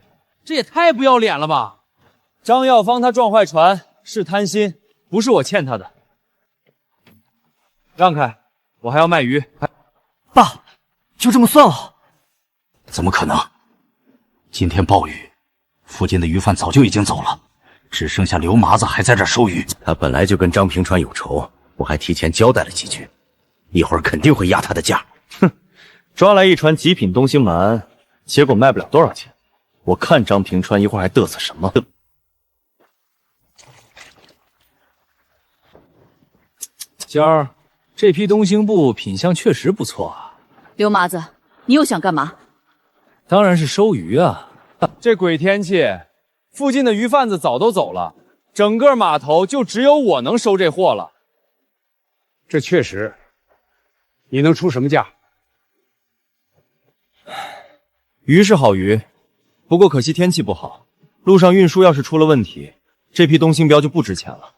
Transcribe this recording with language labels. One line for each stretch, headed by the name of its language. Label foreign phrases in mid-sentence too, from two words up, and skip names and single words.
Chinese: 這也太不要臉了吧！張耀芳他撞壞船是貪心，不是我欠他的。讓開，我還要賣魚。爸，就這麼算了？怎麼可能？今天暴雨，附近的魚販早就已經走了，只剩下劉麻子還在這收魚。他本來就跟張平川有仇，我還提前交代了幾句，一會兒肯定會壓他的價。哼，抓來一船極品東星鰻，結果賣不了多少錢。我看張平川一會兒還嘚瑟什麼？仙兒，這批東星布品相確實不錯啊。劉麻子，你又想幹嘛？当然是收鱼啊！这鬼天气，附近的鱼贩子早都走了，整个码頭就只有我能收這貨了。這確實，你能出什麼價？魚是好魚，不過可惜天氣不好，路上運輸要是出了問題，這批東星標就不值錢了。